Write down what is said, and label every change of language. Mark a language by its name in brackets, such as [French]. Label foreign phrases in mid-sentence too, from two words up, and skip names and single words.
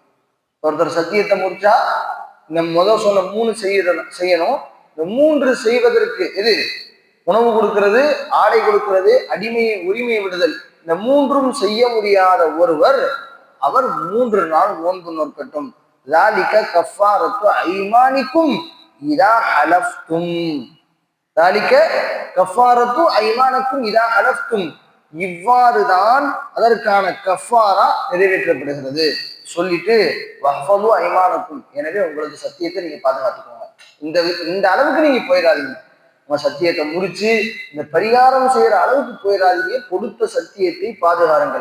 [Tamil] ஒருத்தர் சத்தியத்தை முடிச்சா இந்த முதல் சொன்ன 3 செய்யணும். இந்த 3 செய்வதற்கு, எது? உணவு கொடுக்கிறது, ஆடை கொடுக்கிறது, அடிமையை உரிமை விடுதல், இந்த 3ம் செய்ய முடியாத ஒருவர் அவர் 3 நாள் நோன்பு நோக்கட்டும். [Arabic] ذَلِكَ كَفَّارَةُ أَيْمَانِكُمْ إِذَا حَلَفْتُمْ. ذَلِكَ كَفَّارَةُ أَيْمَانِكُمْ إِذَا حَلَفْتُمْ. [Tamil] இவ்வாறுதான் அதற்கான கஃபாரா நிறைவேற்றப்படுகிறது. சொல்லிட்டு [Arabic] واحفظوا أيمانكم, [Tamil] எனவே உங்களது சத்தியத்தை நீங்க பாதுகாத்துக்கோங்க. இந்த அளவுக்கு நீங்க போயிடாதீங்க, உங்க சத்தியத்தை முடிச்சு இந்த பரிகாரம் செய்யற அளவுக்கு போயிடாதீங்க, கொடுத்த சத்தியத்தை பாதுகாருங்கள்.